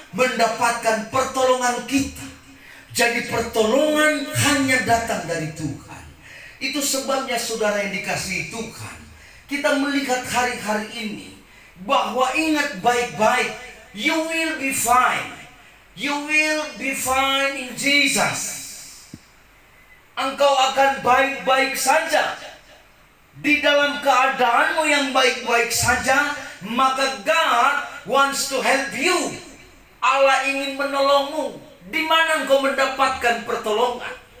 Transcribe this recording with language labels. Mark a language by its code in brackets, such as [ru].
[id] Mendapatkan pertolongan kita. Jadi pertolongan hanya datang dari Tuhan. Itu sebabnya saudara yang dikasihi Tuhan, kita melihat hari-hari ini bahwa ingat baik-baik, [en] you will be fine. You will be fine in Jesus. [id] Engkau akan baik-baik saja. Di dalam keadaanmu yang baik-baik saja, maka [en] God wants to help you. [id] Allah ingin menolongmu. Di mana engkau mendapatkan pertolongan?